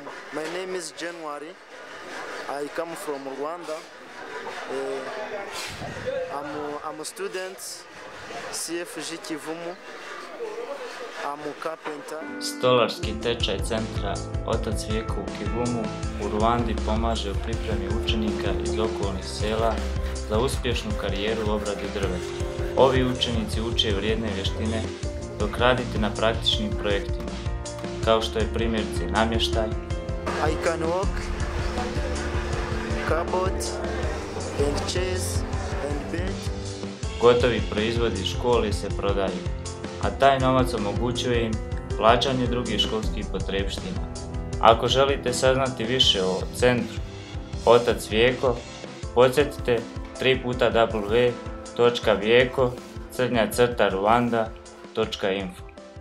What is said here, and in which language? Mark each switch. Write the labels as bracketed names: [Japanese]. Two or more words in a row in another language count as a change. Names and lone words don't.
[English] My name is January. I come from Rwanda. I'm a student, CFG Kivumu. I'm a carpenter. [Croatian] Stolarski tečaj centra Otac Vijeko u Kivumu u Ruandi pomaže u pripremi učenika iz okolnih sela za uspješnu karijeru u obradi drveta. Ovi učenici uče vrijedne vještine dok radite na praktičnim projektima, kao što je primjerice namještaj. [English] I can walk, cupboard, and chairs, and bed. [Croatian] Gotovi proizvodi škole se prodaju, a taj novac omogućuje im plaćanje drugih školskih potrepština. Ako želite saznati više o centru Otac Vijeko, podsjetite www.vijeko-ruanda.info.